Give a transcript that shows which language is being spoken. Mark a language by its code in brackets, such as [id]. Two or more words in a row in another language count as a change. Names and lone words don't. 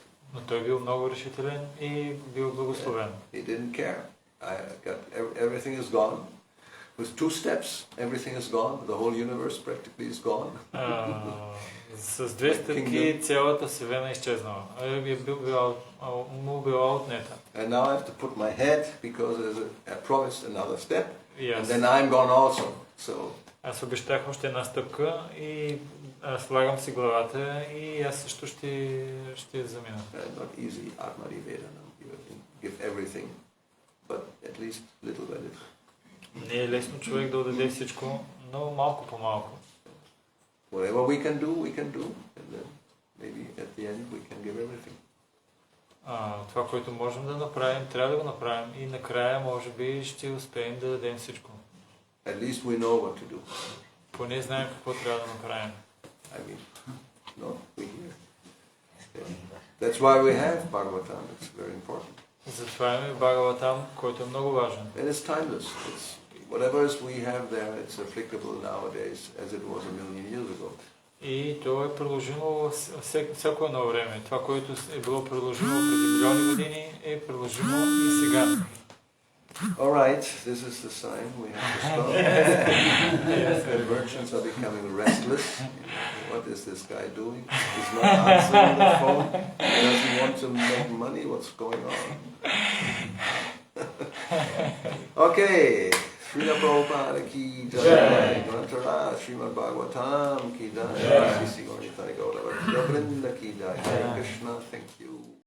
[bg] Но той бил много решителен и бил благословен. [en] He didn't care. Everything is gone. With 2 steps, everything is gone. The whole universe practically is gone. [bg] С 2 стъпки цялата вселена изчезнала. Му била отнета. [en] And now I have to put my head because I promised another step. Yes. And then I'm gone also. So. [bg] Аз обещах още една стъпка и слагам си главата и аз също ще замина. [en] Not easy, Atma-nivedanam. Give everything, but at least little by little. [bg] Не е лесно човек да отдаде всичко, но малко по малко. [en] Whatever we can do, and then maybe at the end we can give everything. [bg] Това, което можем да направим, трябва да го направим и накрая може би ще успеем да дадем всичко. [en] At least we know what to do. [bg] Поне знаем какво трябва да направим. [en] We hear. That's why we have Bhagavatam. It's very important. [bg] Затова имаме Бхагаватам, който е много важен. [en] And it's timeless. Whatever we have there, it's applicable nowadays as it was a million years ago. [bg] И то е приложимо всяко едно време. Това, което е било приложимо преди милиони години, е приложимо и сега. [en] All right, this is the sign we have to stop. The merchants are becoming restless. What is this guy doing? He's not answering the phone. He doesn't want to make money. What's going on? Okay. Srila Prabhupada [hi] की जय. [en] Grantara Srimad Bhagavatam [hi] की जय. [en] Sri Gauri Gauravani Goswami [hi] की जय. [en] Hare Krishna. Thank you.